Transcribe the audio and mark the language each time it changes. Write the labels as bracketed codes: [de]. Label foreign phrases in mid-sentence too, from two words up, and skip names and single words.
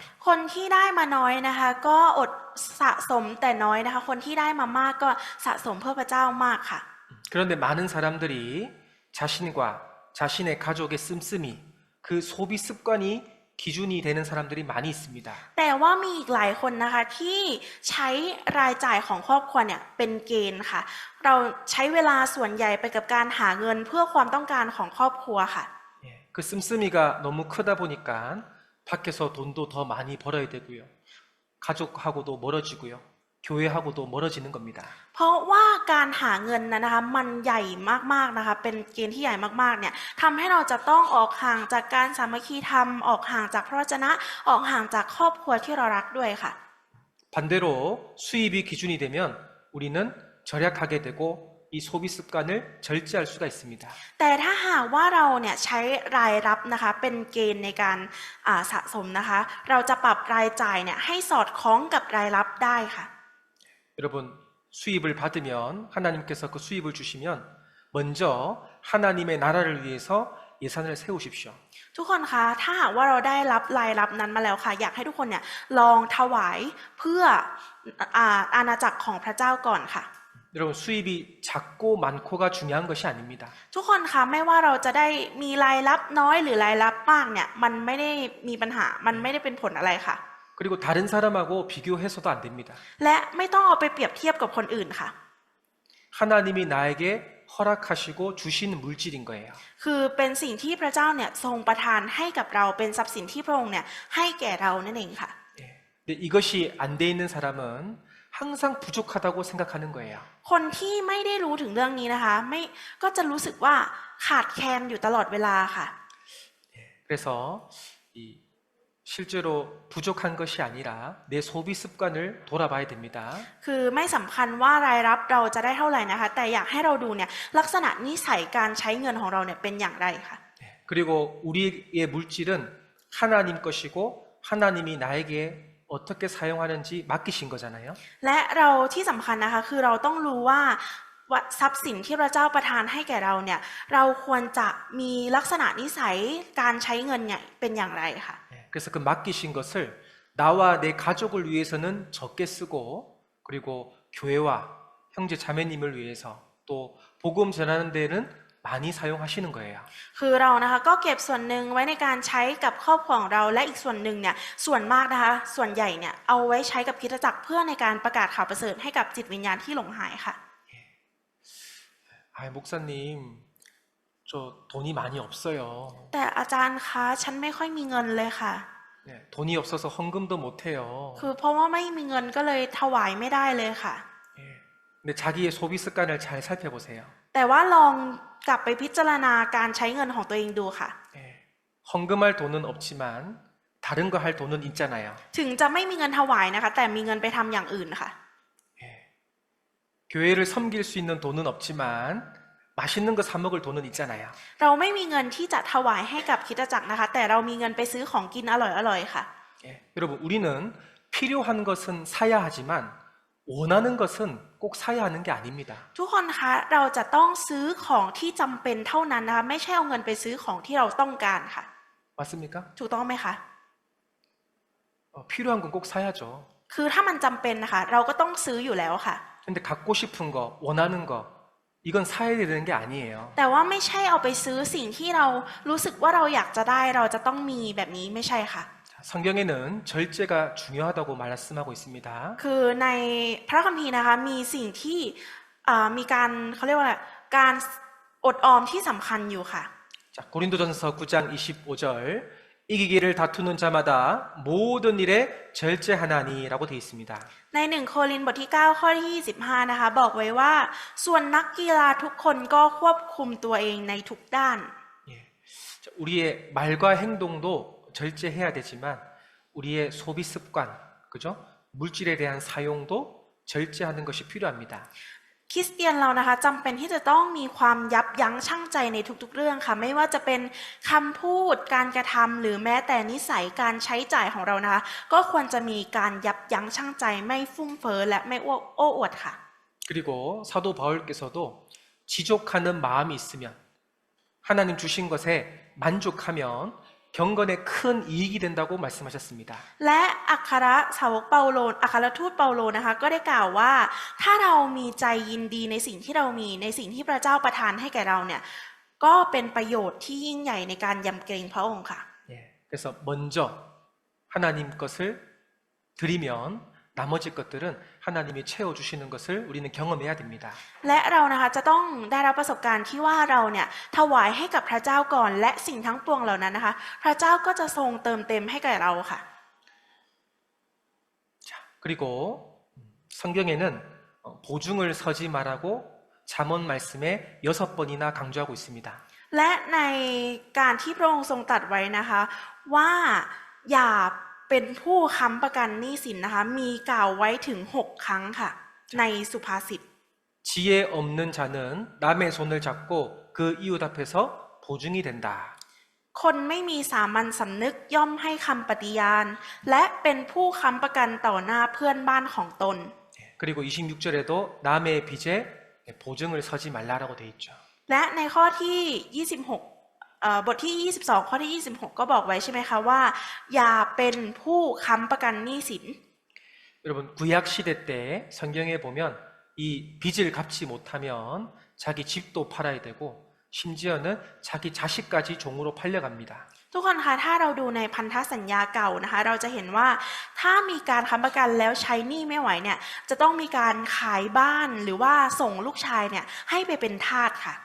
[th] คนที่ได้มาน้อยนะคะก็อดสะสมแต่น้อยนะคะคนที่ได้มามากก็สะสมเพื่อพระเจ้ามากค่ะ [ko] 그런데 많은 사람들이 자신과 자신의 가족의 씀씀이 그 소비 습관이 기준이 되는 사람들이 많이 있습니다. [th] แต่ว่ามีอีกหลายคนนะคะที่ใช้รายจ่ายของครอบครัวเนี่ยเป็นเกณฑ์ค่ะ เราใช้เวลาส่วนใหญ่ไปกับการหาเงินเพื่อความต้องการของครอบครัวค่ะ [ko] 예, 그 씀씀이가 너무 크다 보니까 밖에서 돈도 더 많이 벌어야 되고요. 가족하고도 멀어지고요. 교회하고도 멀어지는 겁니다. [th] เพราะว่าการหาเงินนะคะมันใหญ่มากๆนะคะเป็นเกณฑ์ที่ใหญ่มากๆเนี่ยทำให้เราจะต้องออกห่างจากการสามัคคีธรรมออกห่างจากพระวจนะออกห่างจากครอบครัวที่เรารักด้วยค่ะ [ko] 반대로 수입이 기준이 되면 우리는 절약하게 되고 이 소비 습관을 절제할 수가 있습니다. [th] แต่ถ้าหากว่าเราเนี่ยใช้รายรับนะคะเป็นเกณฑ์ในการสะสมนะคะเราจะปรับรายจ่ายเนี่ยให้สอดคล้องกับรายรับได้ค่ะ [ko] 여러분 수입을 받으면 하나님께서 그 수입을 주시면 먼저 하나님의 나라를 위해서 예산을 세우십시오. [th] ทุกคนคะถ้าหากว่าเราได้รับรายรับนั้นมาแล้วค่ะอยากให้ทุกคนเนี่ยลองถวายเพื่ออาณาจักรของพระเจ้าก่อนค่ะ [ko] 여러분 수입이 작고 많고가 중요한 것이 아닙니다. [th] ทุกคนคะไม่ว่าเราจะได้มีรายรับน้อยหรือรายรับมากเนี่ยมันไม่ได้มีปัญหามันไม่ได้เป็นผลอะไรค่ะ [ko] 그리고 다른 사람하고 비교해서도 안 됩니다. [th] และไม่ต้องเอาไปเปรียบเทียบกับคนอื่นค่ะ [ko] 하나님이 나에게 허락하시고 주신 물질인 거예요. [th] คือเป็นสิ่งที่พระเจ้าเนี่ยทรงประทานให้กับเราเป็นทรัพย์สินที่พระองค์เนี่ยให้แก่เรานั่นเองค่ะ [ko] 예. 근데 이것이 안 돼 있는 사람은 항상 부족하다고 생각하는 거예요. [th] คนที่ไม่ได้รู้ถึงเรื่องนี้นะคะไม่ก็จะรู้สึกว่าขาดแคลนอยู่ตลอดเวลาค่ะ [ko] 그래서 이 실제로 부족한 것이 아니라 내 소비 습관을 돌아봐야 됩니다. [th] คือไม่สำคัญว่ารายรับเราจะได้เท่าไหร่นะคะแต่อยากให้เราดูเนี่ยลักษณะนิสัยการใช้เงินของเราเนี่ยเป็นอย่างไรค่ะ [ko] 그리고 우리의 물질은 하나님 것이고 하나님이 나에게 어떻게 사용하는지 맡기신 거잖아요. [th] และเราที่สำคัญนะคะคือเราต้องรู้ว่าทรัพย์สินที่พระเจ้าประทานให้แก่เราเนี่ยเราควรจะมีลักษณะนิสัยการใช้เงินเนี่ยเป็นอย่างไรค่ะ [ko] 그래서 그 맡기신 것을 나와 내 가족을 위해서는 적게 쓰고 그리고 교회와 형제 자매님을 위해서 또 복음 전하는 데는 많이 사용하시는 거예요. [th] คือเรานะคะก็เก็บส่วนหนึ่งไว้ในการใช้กับครอบครัวของเราและอีกส่วนหนึ่งเนี่ยส่วนมากนะคะส่วนใหญ่เนี่ยเอาไว้ใช้กับคริสตจักรเพื่อในการประกาศข่าวประเสริฐให้กับจิตวิญญาณที่หลงหายค่ะ [ko] 아, 목사님, 저 돈이 많이 없어요. [th] แต่อาจารย์คะฉันไม่ค่อยมีเงินเลยค่ะ [ko] 네, 돈이 없어서 헌금도 못 해요. [th] คือเพราะว่าไม่มีเงินก็เลยถวายไม่ได้เลยค่ะ [ko] 예. 근데 자기의 소비 습관을 잘 살펴보세요. [th] แต่ว่าลองกลับไปพิจารณาการใช้เงินของตัวเองดูค่ะ [ko] 예. 헌금할 돈은 없지만 다른 거 할 돈은 있잖아요. [th] ถึงจะไม่มีเงินถวายนะคะแต่มีเงินไปทำอย่างอื่นค่ะ [ko] 예. 교회를 섬길 수 있는 돈은 없지만 맛있는 거 사 먹을 돈은 있잖아요. [th] เราไม่มีเงินที่จะถวายให้กับคริสตจักรนะคะแต่เรามีเงินไปซื้อของกินอร่อยๆค่ะ [ko] 예. 여러분, 우리는 필요한 것은 사야 하지만 원하는 것은 꼭 사야 하는 게 아닙니다. [th] ทุกคนคะเราจะต้องซื้อของที่จำเป็นเท่านั้นนะคะไม่ใช่เอาเงินไปซื้อของที่เราต้องการค่ะ [ko] 맞습니까? [th] ถูกต้องไหมคะ [ko] 필요한 건 꼭 사야죠. [th] คือถ้ามันจำเป็นนะคะเราก็ต้องซื้ออยู่แล้วค่ะ [ko] 근데 갖고 싶은 거, 원하는 거 이건 사야 되는 게 아니에요. [th] แต่ว่าไม่ใช่เอาไปซื้อสิ่งที่เรารู้สึกว่าเราอยากจะได้เราจะต้องมีแบบนี้ไม่ใช่ค่ะ [ko] 성경에는 절제가 중요하다고 말씀하고 있습니다. [th] คือในพระคัมภีร์นะคะมีสิ่งที่มีการเขาเรียกว่าอะไรการอดออมที่สำคัญอยู่ค่ะ [ko] 자, 고린도전서 9장 25절 이기기를 다투는 자마다 모든 일에 절제하나니라고 되어 있습니다. [th] ใน1 โครินธ์บทที่ 9 ข้อที่25นะคะบอกไว้ว่าส่วนนักกีฬาทุกคนก็ควบคุมตัวเองในทุกด้าน [ko] 예. 자, 우리의 말과 행동도 절제해야 되지만 우리의 소비 습관, 그죠? 물질에 대한 사용도 절제하는 것이 필요합니다. [th] คริสเตียนเรานะคะจำเป็นที่จะต้องมีความยับยั้งชั่งใจในทุกๆเรื่องค่ะไม่ว่าจะเป็นคำพูดการกระทำหรือแม้แต่นิสัยการใช้จ่ายของเรานะคะก็ควรจะมีการยับยั้งชั่งใจไม่ฟุ่มเฟ้อและไม่โอ้อวดค่ะ [ko] 그리고 사도 바울께서도 지족하는 마음이 있으면 하나님 주신 것에 만족하면 경건에 큰 이익이 된다고 말씀하셨습니다. [th] และอัครสาวกเปาโลอัครทูตเปาโลนะคะก็ได้กล่าวว่าถ้าเรามีใจยินดีในสิ่งที่เรามีในสิ่งที่พระเจ้าประทานให้แก่เราเนี่ยก็เป็นประโยชน์ที่ยิ่งใหญ่ในการยำเกรงพระองค์ค่ะ [ko] 예, 그래서 먼저 하나님 것을 드리면 나머지 것들은 하나님이 채워주시는 것을 우리는 경험해야 됩니다. [th] และเรานะคะจะต้องได้รับประสบการณ์ที่ว่าเราเนี่ยถวายให้กับพระเจ้าก่อนและสิ่งทั้งปวงเหล่านั้นนะคะพระเจ้าก็จะทรงเติมเต็มให้แก่เราค่ะ [ko] 자, 그리고 성경에는 보증을 서지 말라고 잠언 말씀에 6번이나 강조하고 있습니다. [th] และในการที่พระองค์ทรงตรัสไว้นะคะว่าอย่าเป็นผู้ค้ำประกันหนี้สินนะคะมีกล่าวไว้ถึง6 ครั้งค่ะในสุภาษิต [ko] 지혜 없는 자는 남의 손을 잡고 그 이웃 앞에서 보증이 된다. [th] คนไม่มีสามัญสำนึกย่อมให้คำปฏิญาณและเป็นผู้ค้ำประกันต่อหน้าเพื่อนบ้านของตน [ko] 그리고 26절에도 남의 빚에 보증을 서지 말라라고 돼 있죠. [th] และในข้อที่ 26บทที่ 22 ข้อที่ 26 ก็บอกไว้ใช่ไหมคะว่าอย่าเป็นผู้ค้ำประกันหนี้สิน [ko] 여러분 구약 시대 때 성경에 보면 이 빚을 갚지 못하면 자기 집도 팔아야 되고 심지어는 자기 자식까지 종으로 팔려갑니다. [th] ทุกคนคะถ้าเราดูในพันธสัญญาเก่านะคะเราจะเห็นว่าถ้ามีการค้ำประกันแล้วใช้หนี้ไม่ไหวเนี่ยจะต้องมีการขายบ้านหรือว่าส่งลูกชายเนี่ยให้ไปเป็นทาสค่ะ